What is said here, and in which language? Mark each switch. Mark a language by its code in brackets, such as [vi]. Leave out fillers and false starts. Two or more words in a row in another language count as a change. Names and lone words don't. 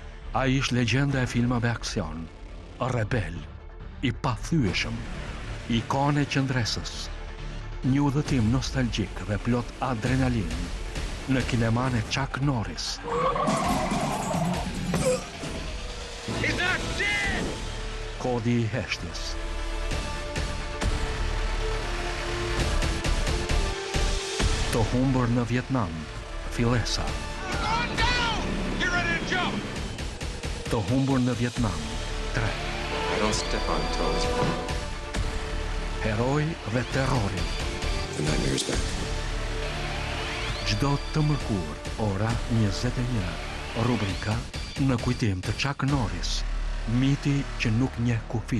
[sq] Ai ish legjenda e filmave aksion, rebel, i pathyeshëm, ikone qëndresës, një udhëtim nostalgjik dhe plot adrenalin në kineman e Chuck Norris. [en] He's not dead! [sq] Kodi i heshtjes. Të humbur në Vietnam, fillesa. [en] Going down! Get ready to jump! [sq] Të humbur në Vietnam, 3. [en] I don't step on toes. [sq] Heroi dhe terrori. [en] The nightmare's back. [sq] Çdo të mërkur, ora 21. Rubrika në kujtim të Chuck Norris, miti që nuk njeh kufi.